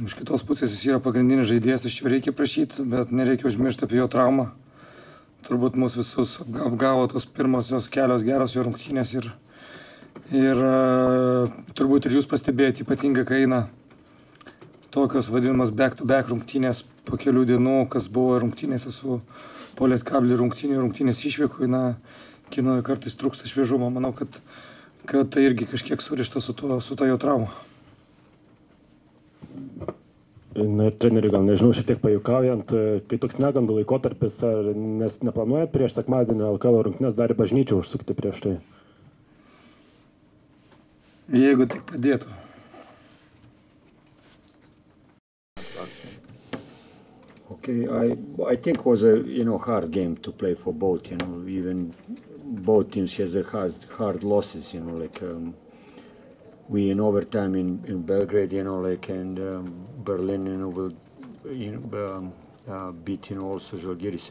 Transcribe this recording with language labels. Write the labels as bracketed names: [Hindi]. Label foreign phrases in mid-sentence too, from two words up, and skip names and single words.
[Lithuanian] Iš kitos pusės jis yra pagrindinis žaidėjas, iš jo reikia prašyti, bet nereikia užmiršti apie jo traumą. Turbūt mus visus apgavo tos pirmosios kelios geros jo rungtynės ir turbūt ir jūs pastebėjote, ypatingai kai eina tokios vadinamas back-to-back rungtynės po kelių dienų, kas buvo rungtynėse su Polietkabelį rungtynės išvykų, Kinoje kartais trūksta šviežumo. Manau, kad tai irgi kažkiek surišta su ta jo trauma. Na, treneri, gal nežinau, šiek tiek pajuokaujant, kai toks negandų laikotarpis, nes neplanuojat prieš sekmadienį LKL rungtynes dar į bažnyčią užsukti prieš tai? Jeigu tik padėtų. [English] Okay, I think it was a hard game to play for both. Even both teams has hard losses. We in overtime in Belgrade, and Berlin, will beat also Žalgiris.